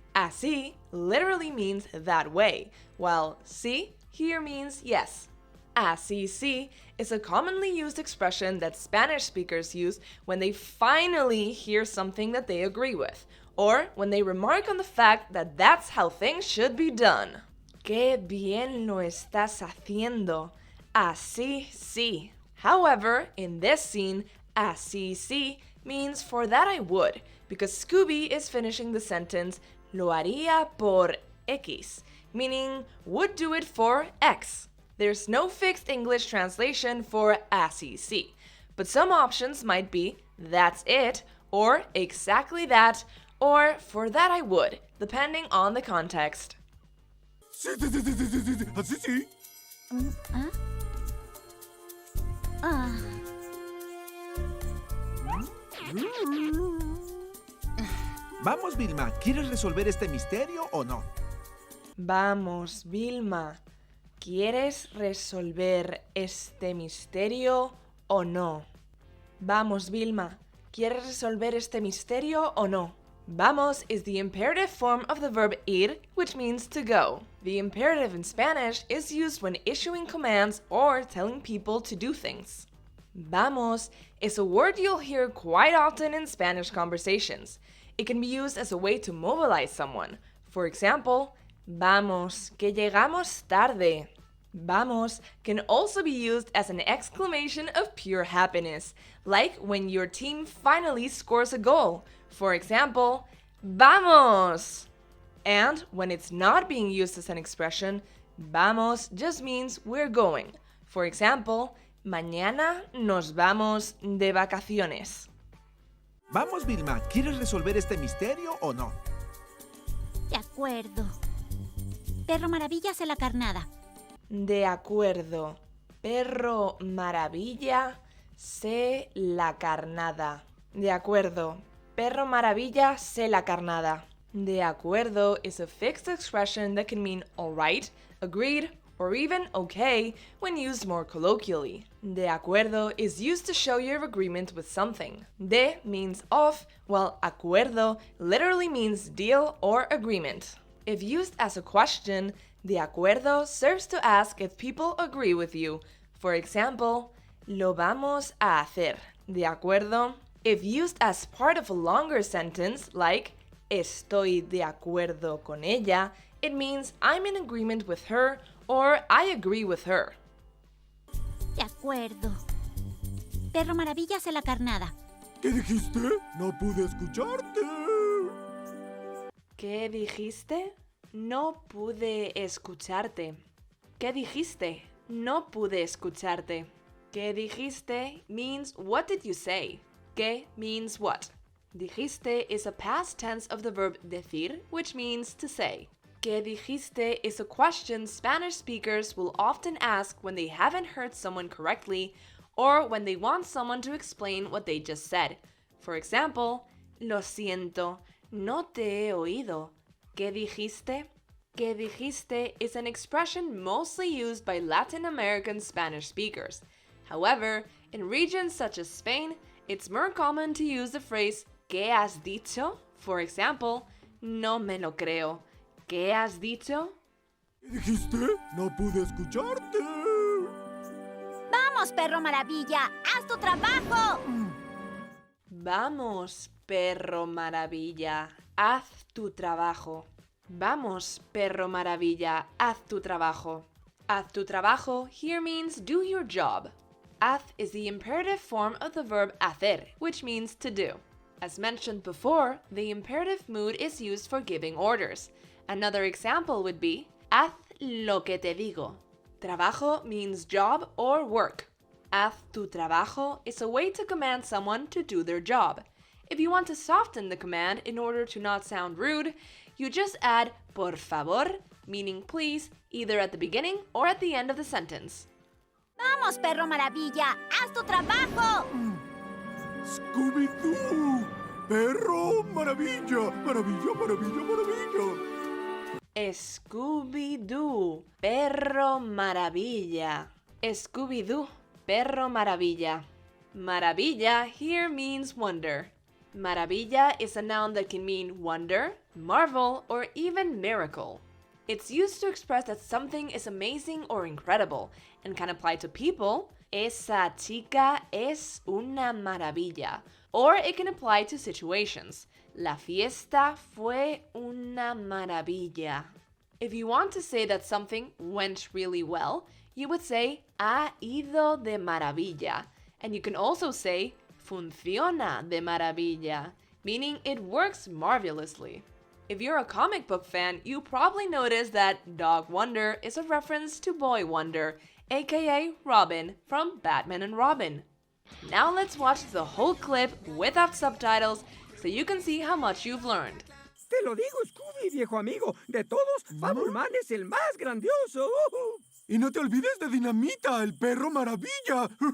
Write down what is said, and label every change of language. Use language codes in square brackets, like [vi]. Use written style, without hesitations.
[en] Así literally means that way, while sí here means yes. Así sí is a commonly used expression that Spanish speakers use when they finally hear something that they agree with, or when they remark on the fact that that's how things should be done. [es] Qué bien lo estás haciendo. Así sí. [en] However, in this scene, así sí means for that I would, because Scooby is finishing the sentence [es] lo haría por X, [en] meaning would do it for X. There's no fixed English translation for así sí, but some options might be that's it, or exactly that, or for that I would, depending on the context. [es] Sí. Así sí. ¿Ah? Ah. Vamos, Vilma, ¿quieres resolver este misterio o no? Vamos, Vilma, ¿quieres resolver este misterio o no? Vamos, Vilma, ¿quieres resolver este misterio o no? [en] Vamos is the imperative form of the verb ir, which means to go. The imperative in Spanish is used when issuing commands or telling people to do things. Vamos is a word you'll hear quite often in Spanish conversations. It can be used as a way to mobilize someone. For example, [es] vamos, que llegamos tarde. [en] Vamos can also be used as an exclamation of pure happiness, like when your team finally scores a goal. For example, vamos! And when it's not being used as an expression, vamos just means we're going. For example, [es] mañana nos vamos de vacaciones. Vamos, Vilma, ¿quieres resolver este misterio o no? De acuerdo. Perro maravilla hace la carnada. De acuerdo. Perro maravilla, sé la carnada. De acuerdo. Perro maravilla, sé la carnada. [en] De acuerdo is a fixed expression that can mean alright, agreed, or even okay when used more colloquially. De acuerdo is used to show your agreement with something. De means of, while acuerdo literally means deal or agreement. If used as a question, de acuerdo serves to ask if people agree with you. For example, [es] lo vamos a hacer. De acuerdo? [en] If used as part of a longer sentence, like [es] estoy de acuerdo con ella, [en] it means I'm in agreement with her or I agree with her. [es] De acuerdo. Perro maravilla hace la carnada. ¿Qué dijiste? No pude escucharte. ¿Qué dijiste? No pude escucharte. ¿Qué dijiste? No pude escucharte. [en] ¿Qué dijiste means what did you say? ¿Qué means what? Dijiste is a past tense of the verb decir, which means to say. ¿Qué dijiste is a question Spanish speakers will often ask when they haven't heard someone correctly or when they want someone to explain what they just said. For example, [es] lo siento, no te he oído. [en] ¿Qué dijiste? ¿Qué dijiste is an expression mostly used by Latin American Spanish speakers. However, in regions such as Spain, it's more common to use the phrase [es] ¿qué has dicho? [en] For example, [es] no me lo creo. ¿Qué has dicho? ¿Qué dijiste? No pude escucharte. ¡Vamos, perro maravilla! ¡Haz tu trabajo! Vamos, perro maravilla, haz tu trabajo. Vamos, perro maravilla, haz tu trabajo. [en] Haz tu trabajo here means do your job. Haz is the imperative form of the verb hacer, which means to do. As mentioned before, the imperative mood is used for giving orders. Another example would be, [es] haz lo que te digo. [en] Trabajo means job or work. Haz tu trabajo is a way to command someone to do their job. If you want to soften the command in order to not sound rude, You just add por favor, meaning please, either at the beginning or at the end of the sentence. [es] Vamos, perro maravilla, haz tu trabajo. Scooby-Doo, perro maravilla, maravilla, maravilla, maravilla. Scooby-Doo, perro maravilla. Scooby-Doo, perro maravilla. [en] Maravilla here means wonder. Maravilla is a noun that can mean wonder, marvel, or even miracle. It's used to express that something is amazing or incredible and can apply to people. [es] Esa chica es una maravilla. [en] Or it can apply to situations. [es] La fiesta fue una maravilla. [en] If you want to say that something went really well, you would say [es] ha ido de maravilla. [en] And you can also say [es] funciona de maravilla, [en] meaning it works marvelously. If you're a comic book fan, you probably noticed that Dog Wonder is a reference to Boy Wonder, aka Robin from Batman and Robin. Now let's watch the whole clip without subtitles so you can see how much you've learned. [es] Te lo digo, Scooby, viejo amigo. De todos, Fabulman es el más grandioso. Y no te olvides de Dinamita, el perro maravilla.